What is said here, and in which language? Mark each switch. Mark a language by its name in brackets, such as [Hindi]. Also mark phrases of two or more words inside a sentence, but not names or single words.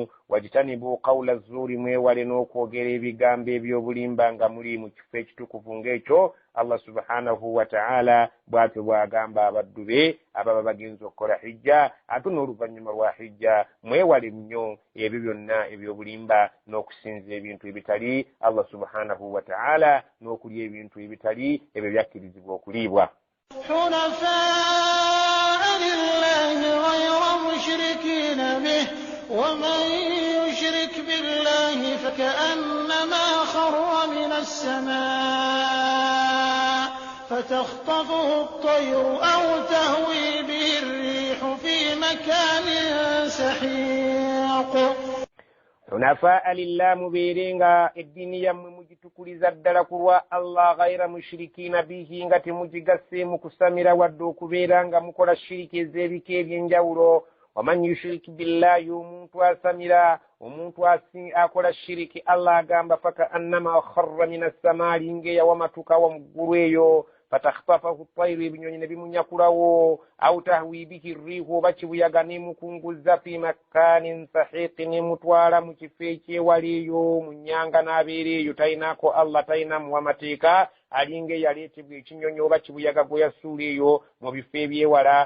[Arabic] واجتنبوا قول الزور, [Ganda] mwewale n'okwogera ebigambo eby'obulimba nga muli mu kifo ekitukuvu ng'ekyo [Arabic] الله سبحانه وتعالى [Ganda] bw'atyo bw'agamba abaddu be ababa bagenza okukola hijja. Ate n'oluvannyuma lwa hijja mwewale nnyo ebyo byonna eby'obulimba n'okusinza ebintu ebitali [Arabic] الله سبحانه وتعالى, [Ganda] n'okulya ebintu ebitali ebyo byakkirizibwa okuliibwa. [Arabic] حنفاء لله غير مشركين به ومن يشرك بالله فكأنما خر من السماء فتخطفه الطير أو تهوي به الريح في مكان سحيق. حنفاء لله, [Ganda] mubeerenga eddiini yammwe mugitukuliza ddala ku lwa Allah, [Arabic] غير مشركين به, [Ganda] nga temugigasseemu kusamira wadde okubeera nga mukola shiriki ez'ebika eby'enjawulo. [Arabic] ومن يشرك بالله, [Ganda] omuntu asamira, omuntu akola shiriki, Allah agamba [Arabic] فكأنما خر من السماء, [Ganda] ng'eyawamatuka wa muggulu eyo, [Arabic] فتخطفه الطير, [Ganda] ebinyonyi ne bimunyakulawo, [Arabic] أو تهوي به الريح, [Ganda] oba kibuyaga n'emukunguza [Arabic] في مكان سحيق, [Ganda] n'emutwala mu kifo ekyewala eyo mu nnyanga n'abeera eyo, talinaako Allah, talinamu amateeka, alinga eyaleetebwa ekinyonyi oba kibuyaga gwe yasuula eyo mu bifo ebyewala.